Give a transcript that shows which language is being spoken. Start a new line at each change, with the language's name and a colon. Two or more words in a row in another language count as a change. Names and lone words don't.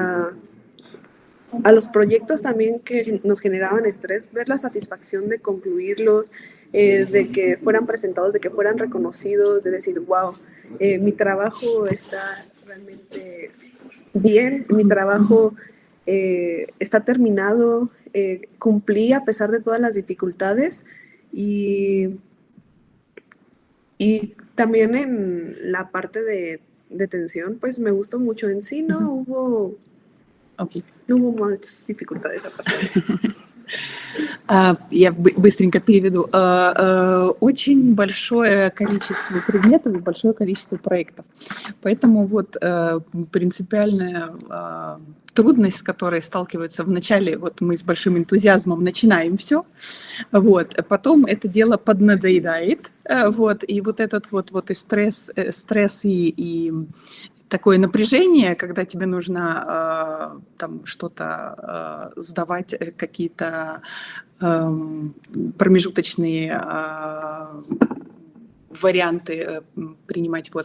Spanish: a los proyectos también que nos generaban estrés, ver la satisfacción de concluirlos, de que fueran presentados, de que fueran reconocidos, de decir, wow, mi trabajo está realmente bien, mi trabajo está terminado, cumplí a pesar de todas las dificultades y también en la parte de tensión, pues me gustó mucho. En sí no hubo más dificultades aparte de eso.
Russian: Я быстренько переведу. Очень большое количество предметов и большое количество проектов. Поэтому вот принципиальная трудность, с которой сталкиваются вначале, вот мы с большим энтузиазмом начинаем все, вот, потом это дело поднадоедает, вот, и вот этот вот и стресс и такое напряжение, когда тебе нужно там что-то сдавать, какие-то промежуточные варианты принимать.